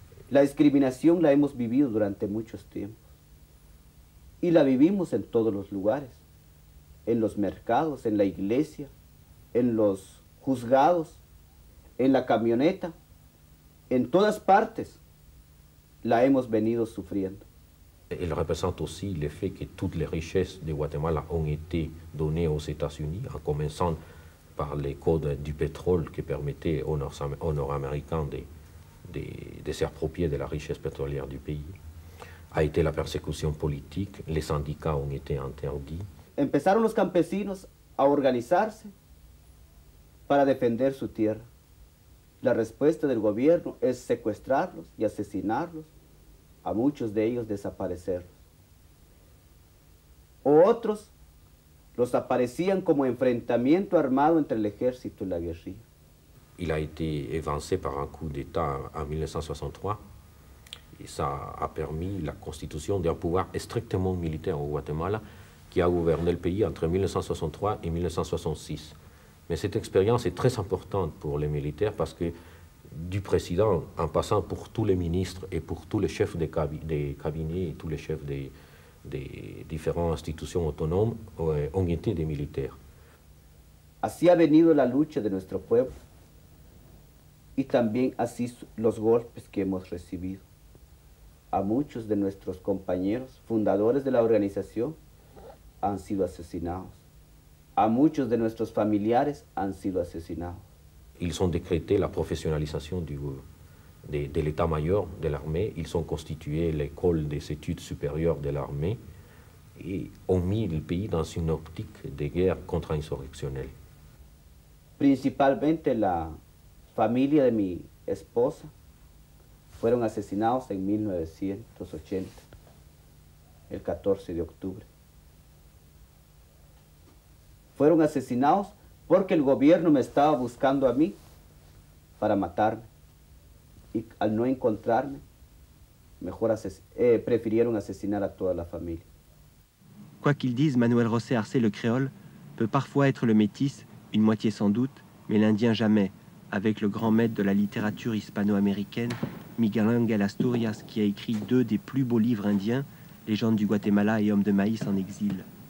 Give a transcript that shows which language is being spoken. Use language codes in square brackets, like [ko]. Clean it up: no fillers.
[es] La discriminación la hemos vivido durante muchos tiempos. Y la vivimos en todos los lugares. En los mercados, en la iglesia, en los juzgados, en la camioneta. En todas partes la hemos venido sufriendo. [fr] Il représente aussi le fait que toutes les richesses du Guatemala ont été données aux États-Unis, en commençant par les codes du pétrole qui permettaient aux Nord-Américains de s'approprier de la richesse pétrolière du pays. A été la persécution politique, les syndicats ont été interdits. [es] Empezaron los campesinos a organizarse para defender su tierra. La respuesta del gobierno es secuestrarlos y asesinarlos, a muchos de ellos desaparecerlos. O otros los aparecían como enfrentamiento armado entre el ejército y la guerrilla. [fr] Il a été évincé par un coup d'État en 1963 et ça a permis la constitution d'un pouvoir strictement militaire au Guatemala qui a gouverné le pays entre 1963 et 1966. Mais cette expérience est très importante pour les militaires parce que du président, en passant pour tous les ministres et pour tous les chefs des cabinets et tous les chefs des différentes institutions autonomes, ont été des militaires. [es] Así ha venido la lucha de nuestro pueblo y también así los golpes que hemos recibido. A muchos de nuestros compañeros, fundadores de la organización, han sido asesinados. A muchos de nuestros familiares han sido asesinados. [fr] Ils ont décrété la professionnalisation de l'état-major de l'armée, ils ont constitué l'école des études supérieures de l'armée et ont mis le pays dans une optique de guerre contre-insurrectionnelle. [es] Principalmente la familia de mi esposa fueron asesinados en 1980, el 14 de octubre. Fueron asesinados porque el gobierno me estaba buscando a mí para matarme. Y al no encontrarme, mejor prefirieron asesinar a toda la familia. [fr] Quoi qu'il dise, Manuel José Arce, le créole, peut parfois être le métis, une moitié sans doute, mais l'indien jamais, avec le grand maître de la littérature hispano-américaine, Miguel Ángel Asturias, qui a écrit 2 des plus beaux livres indiens, Légende du Guatemala et Homme de maïs en exil.